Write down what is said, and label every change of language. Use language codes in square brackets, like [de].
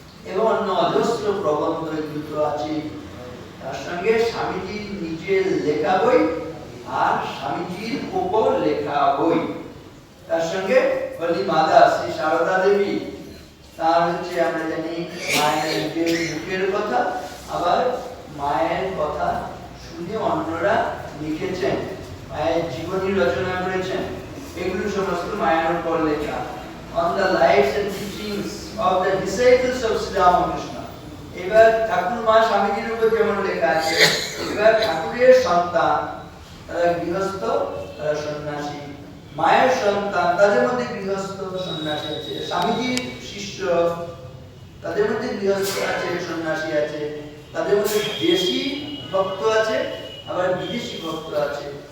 [bn] এবং অন্য অজস্র প্রবন্ধ এগুলো তো আছে। তার সঙ্গে স্বামীজির নিজের লেখা বই আর স্বামীজির উপর লেখা বই, তার সঙ্গে হলি মাতা শ্রী সারদা দেবী, তার হচ্ছে আমরা জানি মায়ের নিজের মুখের কথা, আবার মায়ের কথা শুনে অন্যরা লিখেছেন, মায়ের জীবনী রচনা করেছেন, এগুলো সমস্ত মায়ের উপর লেখা। [en] On the lives and teachings of the disciples of Sri Ramakrishna. [bn] এবার ঠাকুর মা স্বামীজির উপর যেমন লেখা আছে, এবার ঠাকুরের সন্তান তারা গৃহস্থ, তারা সন্ন্যাসী, মায়ের সন্তান তাদের মধ্যে গৃহস্থ সন্ন্যাসী আছে, স্বামীজির শিষ্য তাদের মধ্যে গৃহস্থ আছে, সন্ন্যাসী আছে, তাদের মধ্যে দেশি ভক্ত আছে, আবার বিদেশি ভক্ত আছে।